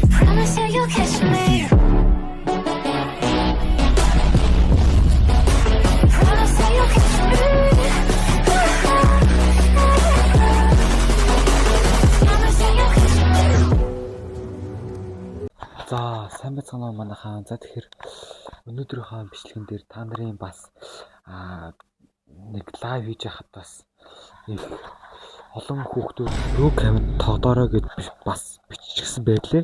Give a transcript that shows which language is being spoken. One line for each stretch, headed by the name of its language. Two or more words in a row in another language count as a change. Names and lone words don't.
English: Promise that you'll catch me. Promise that you'll catch me. Promise that you'll catch me.
Mongolian: За сайн байцгаана уу манайхаа. За тэгэхээр өнөөдрийнхөө бичлэгэн дээр та нарын бас нэг лайв хийж яхад бас их олон хүүхдүүд рүү камер тоглоорой гэж бас биччихсэн байлээ.